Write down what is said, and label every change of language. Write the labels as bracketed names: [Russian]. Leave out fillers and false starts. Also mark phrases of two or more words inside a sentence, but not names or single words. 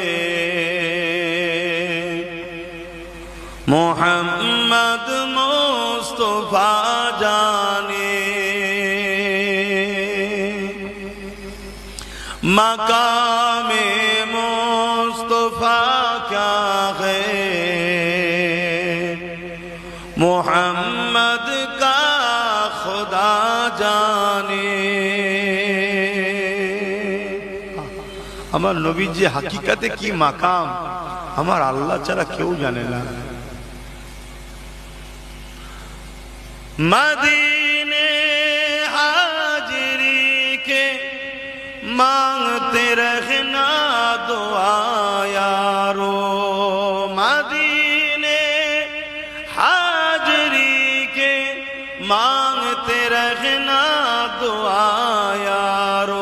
[Urdu] محمد مصطفیٰ جانے مقام مصطفیٰ کیا ہے، محمد کا خدا জানে। [Bangla] আমার নবীর যে হাকিকাতে কি মাকাম আমার আল্লাহ ছাড়া কেউ জানে না। [Urdu] مدینے حاضری کے مانگتے رہنا دعا یارو، مدینے حاضری کے مانگتے رہنا دعا یارو.